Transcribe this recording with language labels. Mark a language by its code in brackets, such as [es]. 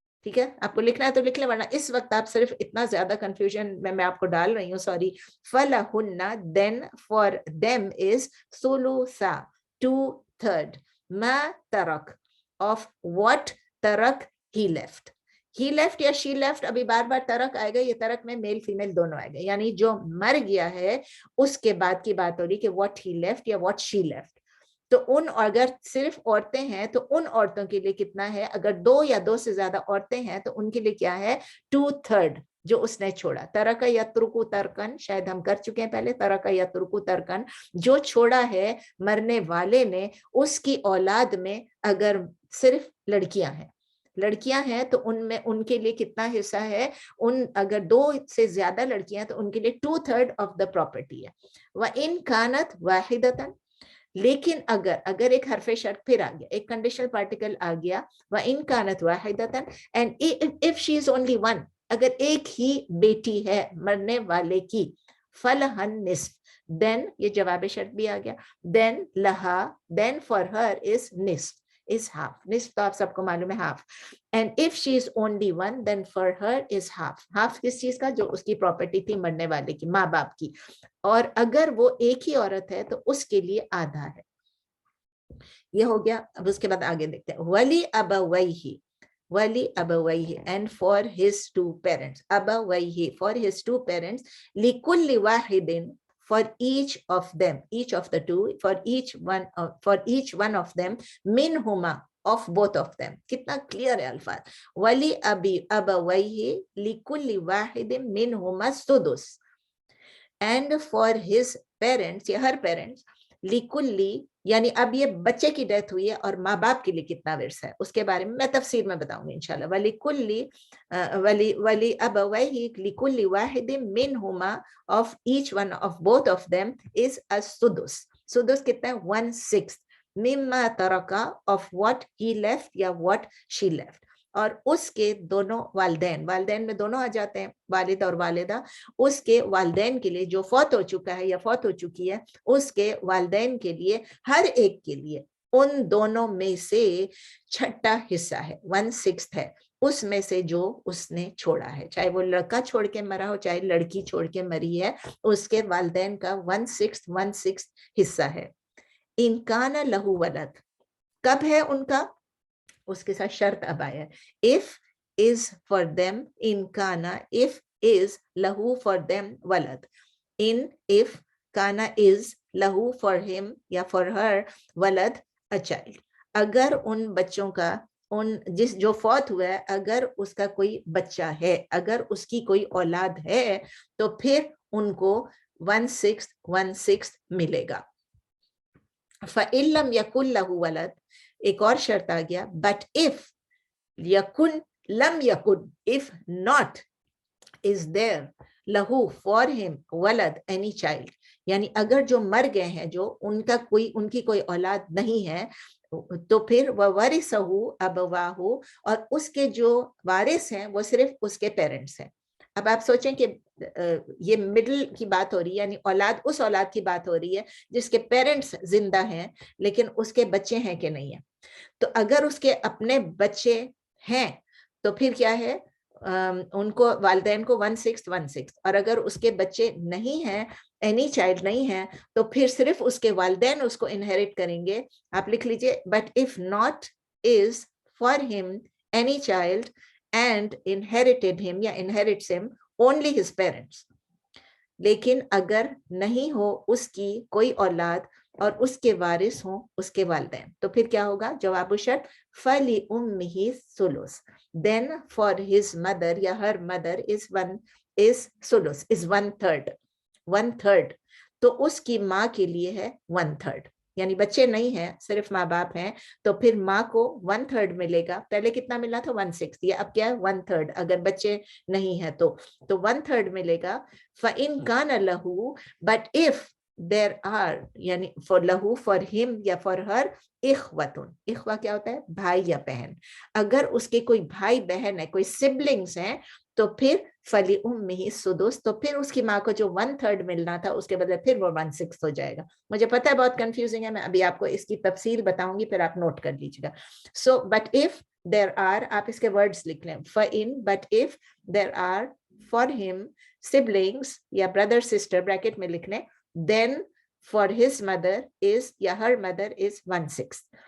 [ur] ٹھیک ہے, آپ کو لکھنا ہے تو لکھ لیں, ورنہ اس وقت آپ صرف اتنا زیادہ کنفیوژن میں آپ کو ڈال رہی ہوں, sorry. [en] فَلَهُنَّ, then for them is ثلثا, 2/3, [ar] ما ترک, [en] of what ترک he left. he left [ur] یا she left, ابھی بار بار ترک آئے گا, یہ ترک میں میل فیمیل دونوں آئے گا, یعنی جو مر گیا ہے اس کے بعد کی بات ہو رہی کہ [en] what he left [ur] یا [en] what she left. [ur] تو ان, اگر صرف عورتیں ہیں تو ان عورتوں کے لیے کتنا ہے؟ اگر دو یا دو سے زیادہ عورتیں ہیں تو ان کے لیے کیا ہے؟ 2/3 جو اس نے چھوڑا. [ar] ترک یترک ترکن, [ur] شاید ہم کر چکے ہیں پہلے, ترک یترک ترکن, جو چھوڑا ہے مرنے والے نے, اس کی اولاد میں اگر صرف لڑکیاں ہیں تو ان میں ان کے لیے کتنا حصہ ہے؟ ان اگر دو سے زیادہ لڑکیاں تو ان کے لیے 2/3 [en] of the property [ur] ہے. [ar] وَإِن كَانَتْ وَاحِدَةً, [ur] لیکن اگر ایک حرف شرط پھر آ گیا, ایک کنڈیشنل پارٹیکل آ گیا, [ar] وَإِن كَانَتْ وَاحِدَةً, [en] and if she is only one, [ur] اگر ایک ہی بیٹی ہے مرنے والے کی, [ar] فَلَهَا النِّصْفُ, [ur] then یہ جواب شرط بھی آ گیا, then لہا, [en] then for her is [ur] نصف, is half. نصف تو آپ سب کو معلوم ہے half. [en] And if she is only one, then for her is half. [ur] half کس چیز کا؟ جو اس کی پراپرٹی تھی مرنے والے کی, ماں باپ کی. اور اگر وہ ایک ہی عورت ہے تو اس کے لیے آدھا ہے. یہ ہو گیا. اب اس کے بعد آگے دیکھتے ہیں. [ar] ولی ابویہ, ولی ابویہ, [en] and for his two parents. ابویہ, for his two parents. [ar] لکل واحد, [en] for each of them, each of the two, for each one of them, [ar] منہما, [en] of both of them. [ur] کتنا کلیئر ہے الفاظ. [ar] ولی ابویہ لکل واحد منہما السدس, [en] and for his parents, [ur] یا ہر parents, لکلی, یعنی اب یہ بچے کی ڈیتھ ہوئی ہے اور ماں باپ کے لیے کتنا ورثہ ہے اس کے بارے میں میں تفصیل میں بتاؤں گی انشاءاللہ. [ar] ولی ابویہ لکل واحد منہما, [en] of each one of both of them is السدس. [ur] سدس کتنا ہے؟ [en] 1/6 [ar] مما ترکا, [en] of what he left یا what she left. [ur] اور اس کے دونوں والدین, والدین میں دونوں آ جاتے ہیں, والد اور والدہ, اس کے والدین کے لیے جو فوت ہو چکا ہے یا فوت ہو چکی ہے, اس کے والدین کے لیے ہر ایک کے لیے ان دونوں میں سے چھٹا حصہ ہے, 1/6 ہے اس میں سے جو اس نے چھوڑا ہے. چاہے وہ لڑکا چھوڑ کے مرا ہو چاہے لڑکی چھوڑ کے مری ہے, اس کے والدین کا 1/6 حصہ ہے. [ar] ان کان لہو ولد, [ur] کب ہے ان کا؟ اس کے ساتھ شرط اب آیا ہے. [en] if is for them, in kana, if is lahu for them walad, in if kana is lahu for him یا for her walad, a child. [ur] اگر ان بچوں کا, ان جس جو فوت ہوا ہے, اگر اس کا کوئی بچہ ہے, اگر اس کی کوئی اولاد ہے, تو پھر ان کو 1/6 ملے گا. [ar] فَإِن لَمْ يَكُنْ لَهُ وَلَدٌ, [ur] ایک اور شرط آ گیا, [en] but if yakun lam yakun, if not is there lahu for him walad, any child, [ur] یعنی اگر جو مر گئے ہیں, جو ان کا کوئی, ان کی کوئی اولاد نہیں ہے, تو پھر [ar] وَوَرِثَهُ أَبَوَاهُ, [ur] اور اس کے جو وارث ہیں وہ صرف اس کے پیرنٹس ہیں. اب آپ سوچیں کہ یہ مڈل کی بات ہو رہی ہے, یعنی اولاد, اس اولاد کی بات ہو رہی ہے جس کے پیرنٹس زندہ ہیں لیکن اس کے بچے ہیں کہ نہیں ہیں. تو اگر اس کے اپنے بچے ہیں تو پھر کیا ہے, ان کو والدین کو 1/6, اور اگر اس کے بچے نہیں ہیں, [en] any child [ur] نہیں ہے, تو پھر صرف اس کے والدین اس کو انہیریٹ کریں گے. آپ لکھ لیجئے, [en] but if not is for him any child and inherited him یا inherits him only his parents. [ur] لیکن اگر نہیں ہو اس کی کوئی اولاد اور اس کے وارث ہوں اس کے والدین, تو پھر کیا ہوگا؟ جواب شرط [ar] فَلِأُمِّهِ الثُّلُثُ, [en] then for his mother یا her mother is [ur] ثلث, is 1/3, تو اس کی ماں کے لیے ہے 1/3. یعنی بچے نہیں ہیں, صرف ماں باپ ہیں, تو پھر ماں کو 1/3 ملے گا. پہلے کتنا ملا تھا؟ 1/6, یہ اب کیا ہے؟ 1/3. اگر بچے نہیں ہیں تو 1/3 ملے گا. [ar] فَإِن كَانَ لَهُ, [en] but if there are, یعنی for lahu, for him یا for her, اخوتن, [ur] اخوہ کیا ہوتا ہے؟ بھائی یا بہن. اگر اس کے کوئی بھائی بہن ہے, کوئی سبلنگز ہیں, تو پھر [ar] فَلِأُمِّهِ السُّدُسُ, [ur] تو پھر اس کی ماں کو جو 1/3 ملنا تھا اس کے بدلے پھر وہ 1/6 ہو جائے گا. مجھے پتہ ہے بہت کنفیوزنگ ہے, میں ابھی آپ کو اس کی تفصیل بتاؤں گی, پھر آپ نوٹ کر لیجیے گا. [en] so but if there are, [ur] آپ اس کے ورڈز لکھ لیں, [ar] فَإِن, [en] but if there are for him siblings یا brother sister [ur] بریکٹ میں لکھ لیں, [en] then for his mother is یا her mother is 1/6.